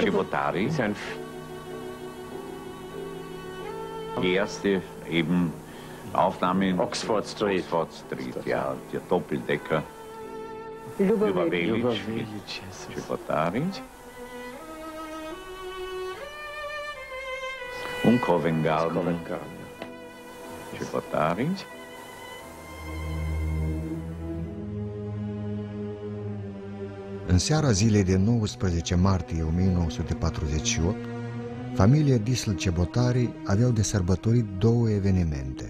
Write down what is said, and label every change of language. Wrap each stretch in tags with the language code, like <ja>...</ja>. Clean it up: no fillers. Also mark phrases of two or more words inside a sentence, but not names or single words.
<de>Cebotari. Erste eben Aufnahme in Oxford Street. Oxford Street, ja, der Doppeldecker. Ljubović. Cebotari. Und Covent Garden. Cebotari.</de> <ro>În seara zilei de 19 martie 1948, familia Dissel-Cebotari aveau de sărbătorit două evenimente.</ro>